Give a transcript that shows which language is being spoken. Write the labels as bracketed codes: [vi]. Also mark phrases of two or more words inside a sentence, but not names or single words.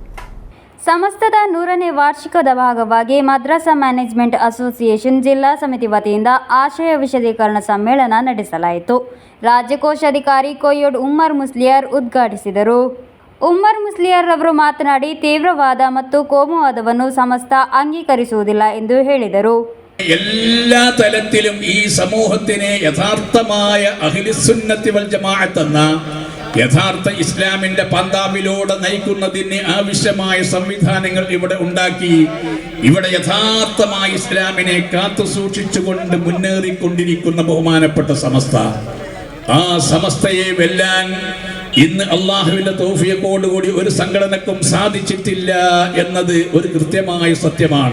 [kn] ಸಮಸ್ತದ 100ನೇ ವಾರ್ಷಿಕದ ಭಾಗವಾಗಿ ಮದ್ರಸಾ ಮ್ಯಾನೇಜ್ಮೆಂಟ್ ಅಸೋಸಿಯೇಷನ್ ಜಿಲ್ಲಾ ಸಮಿತಿ ವತಿಯಿಂದ ಆಶಯ ವಿಶದೀಕರಣ ಸಮ್ಮೇಳನ ನಡೆಸಲಾಯಿತು. ರಾಜ್ಯ ಕೋಶಾಧಿಕಾರಿ ಕೊಯ್ಯೋಡ್ ಉಮರ್ ಮುಸ್ಲಿಯಾರ್ ಉದ್ಘಾಟಿಸಿದರು. ಉಮರ್ ಮುಸ್ಲಿಯಾರ್ ರವರು ಮಾತನಾಡಿ, ತೀವ್ರವಾದ ಮತ್ತು ಕೋಮುವಾದವನ್ನು ಸಮಸ್ತ ಅಂಗೀಕರಿಸುವುದಿಲ್ಲ ಎಂದು ಹೇಳಿದರು. [ml] എല്ലാ തലത്തിലും ഈ സമൂഹത്തിനെ യഥാർത്ഥമായ അഹ്ലുസുന്നത്തി വൽ ജമാഅത്ത് എന്ന യഥാർത്ഥ ഇസ്ലാമിന്റെ പന്താവിലൂടെ നയിക്കുന്നതിന് ആവശ്യമായ സംവിധാനങ്ങൾ ഇവിടെ ഉണ്ടാക്കി. ഇവിടെ യഥാർത്ഥമായ ഇസ്ലാമിനെ കാത്തു സൂക്ഷിച്ചുകൊണ്ട് മുന്നേറിക്കൊണ്ടിരിക്കുന്ന ബഹുമാനപ്പെട്ട സമസ്ത, ആ സമസ്തയെ വെല്ലാൻ ഇന്ന് അള്ളാഹുവിന്റെ തൗഫീഖോടുകൂടി ഒരു സംഘടനക്കും സാധിച്ചിട്ടില്ല എന്നത് ഒരു കൃത്യമായ സത്യമാണ്.